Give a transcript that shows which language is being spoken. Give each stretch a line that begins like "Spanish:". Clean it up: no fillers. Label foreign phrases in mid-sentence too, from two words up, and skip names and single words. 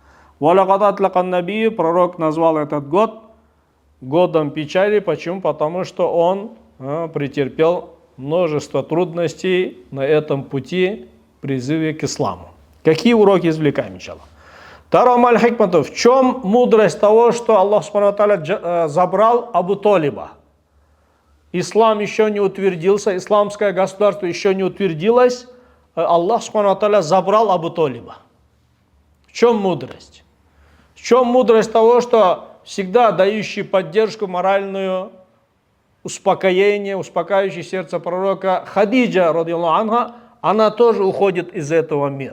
Russian: Пророк назвал этот год годом печали. Почему? Потому что он претерпел множество трудностей на этом пути призыве к исламу. Какие уроки извлекаем, иншаллах?
Arabic: ثم الحكمة.
Russian: В чем мудрость того, что Аллах
Arabic: سبحانه وتعالى
Russian: забрал Абу Толиба? Ислам еще не утвердился, исламское государство еще не утвердилось. Аллах
Arabic: سبحانه وتعالى
Russian: забрал Абу Толиба. В чем мудрость? В чем мудрость того, что всегда дающий поддержку моральную, успокоение, успокаивающее сердце пророка Хадиджа,
Arabic: رضي الله عنها,
Russian: она тоже уходит из этого мира.